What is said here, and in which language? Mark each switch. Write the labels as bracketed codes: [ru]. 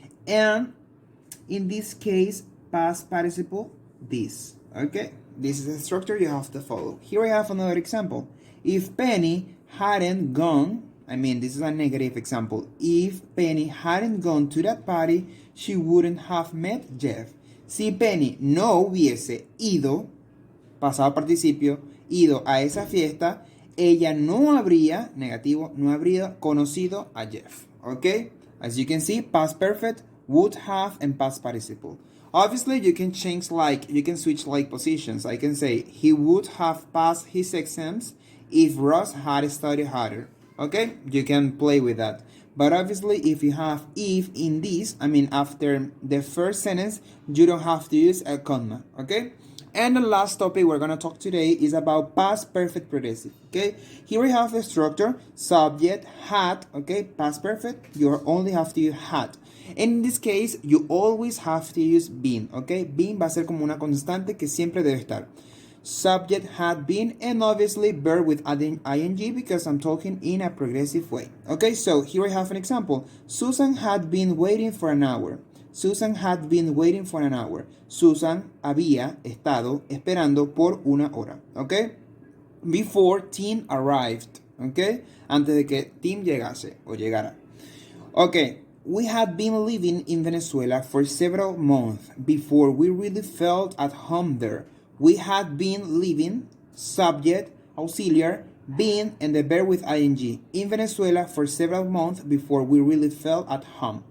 [en] And in this case, past participle, this, okay? This is the structure you have to follow. Here I have another example. If Penny hadn't gone, this is a negative example. If Penny hadn't gone to that party, she wouldn't have met Jeff. [es] Si Penny no hubiese ido, pasado participio, ido a esa fiesta, ella no habría, negativo, no habría conocido a Jeff. [en] Okay? As you can see, past perfect, would have, and past participle. Obviously, you can switch positions. I can say, he would have passed his exams if Ross had studied harder. Okay? You can play with that. But obviously, if you have if in this, I mean after the first sentence, you don't have to use a comma, okay? And the last topic we're going to talk today is about past perfect progressive, okay? Here we have the structure, subject, had, okay? Past perfect, you only have to use had. In this case, you always have to use been, okay? [es] Been va a ser como una constante que siempre debe estar. [en] Subject had been, and obviously verb with adding ing because I'm talking in a progressive way. Okay, so here I have an example. Susan had been waiting for an hour. Susan had been waiting for an hour. [es] Susan había estado esperando por una hora. Okay? [en] Before Tim arrived. [es] Okay? Antes de que Tim llegase o llegara. [en] Okay. We had been living in Venezuela for several months before we really felt at home there. We had been living, subject, auxiliary, been, and the verb with ing in Venezuela for several months before we really felt at home.